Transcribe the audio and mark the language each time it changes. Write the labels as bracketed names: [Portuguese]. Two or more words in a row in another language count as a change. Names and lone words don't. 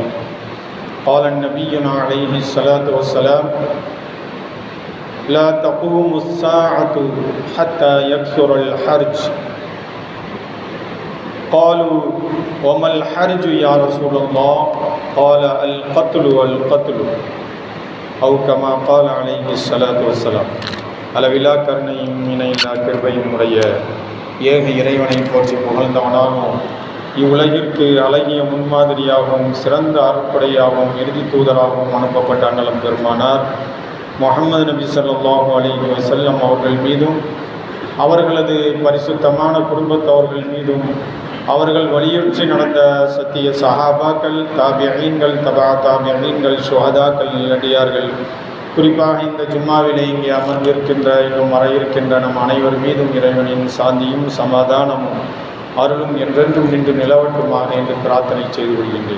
[Arabic] قال نبينا عليه الصلاة والسلام: لا تقوم الساعة حتى يكثر الحرج. قالوا: وما الحرج يا رسول الله؟ قال: القتل والقتل، أو كما قال عليه الصلاة والسلام. [Tamil] அளவிலா கருணையும் இணையில்லா கிருபையும் உடைய ஏக இறைவனை போற்றி புகழ்ந்தவனாகவும் இவ்வுலகிற்கு அழகிய முன்மாதிரியாகவும் சிறந்த அருட்படையாகவும் இறுதி தூதராகவும் அனுப்பப்பட்ட அண்ணலம் பெருமானார் முஹம்மது நபி [Arabic] صلى الله عليه وسلم [Tamil] அவர்கள் மீதும் அவர்களது பரிசுத்தமான குடும்பத்தவர்கள் மீதும் அவர்கள் வலியுறுத்தி நடந்த சத்திய சஹாபாக்கள், தாபியீன்கள், தபா தாபியீன்கள், சுஹதாக்கள், நல்லடியார்கள், குறிப்பாக இந்த ஜும்மாவிலே இங்கே அமர்ந்திருக்கின்ற இன்னும் வர இருக்கின்ற நம் அனைவர் மீதும் இறைவனின் சாந்தியும் சமாதானமும் அருளும் என்றென்றும் நின்று நிலவட்டுமாக என்று பிரார்த்தனை செய்து கொள்கின்றேன்.